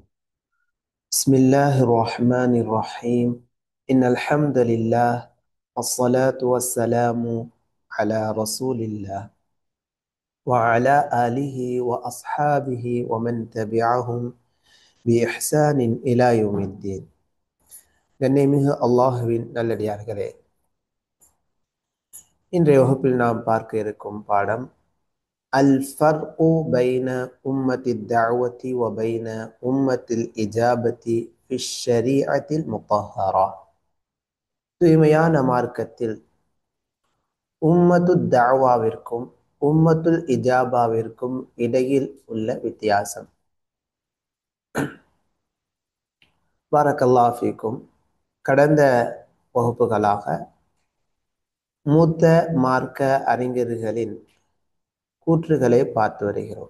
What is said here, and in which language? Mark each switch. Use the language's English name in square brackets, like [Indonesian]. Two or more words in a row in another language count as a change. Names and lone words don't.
[Arabic] بسم الله الرحمن الرحيم. إن الحمد لله والصلاة والسلام على رسول الله وعلى آله وأصحابه ومن تبعهم بإحسان إلى يوم الدين. [Tamil] கண்ணியமிகு அல்லாஹுவின் நல்லடியார்களே, இன்றைய வகுப்பில் நாம் பார்க்க இருக்கும் பாடம் [Arabic] الفرق بين أمة الدعوة وبين أمة الإجابة في الشريعة المطهرة. [Tamil] தூய்மையான மார்க்கத்தில் உம்மத்து தஅவாவிற்கும் உம்மத்துல் இஜாபாவிற்கும் இடையில் உள்ள வித்தியாசம். [Arabic] بارك الله فيكم. [Tamil] கடந்த வகுப்புகளாக மூத்த மார்க்க அறிஞர்களின் கூற்றுகளை பார்த்து வருகிறோம்.